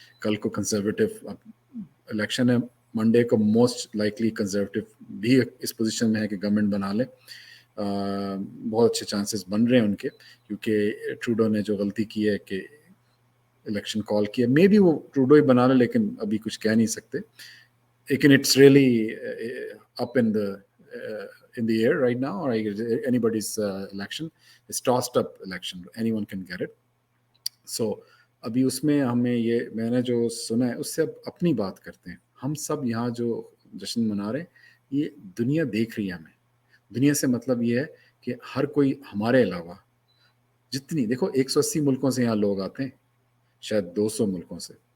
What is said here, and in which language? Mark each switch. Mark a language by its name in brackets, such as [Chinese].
[Urdu] کل کو conservative election ہے, منڈے کو موسٹ لائکلی کنزرویٹو بھی اس پوزیشن میں ہے کہ گورنمنٹ بنا لے. بہت اچھے چانسز بن رہے ہیں ان کے, کیونکہ ٹروڈو نے جو غلطی کی ہے کہ الیکشن کال کیا, مے بی وہ ٹروڈو ہی بنا لے, لیکن ابھی کچھ کہہ نہیں سکتے. لیکن [English] It's really up in the air right now, or anybody's election. It's tossed up election, anyone can get it. [Urdu] So ابھی اس میں ہمیں یہ, میں نے جو سنا ہے اس سے اب اپنی بات کرتے ہیں. ہم سب یہاں جو جشن منا رہے ہیں, یہ دنیا دیکھ رہی ہے ہمیں. دنیا سے مطلب یہ ہے کہ ہر کوئی ہمارے علاوہ جتنی, دیکھو 180 ملکوں سے یہاں لوگ آتے ہیں, شاید 200 ملکوں سے.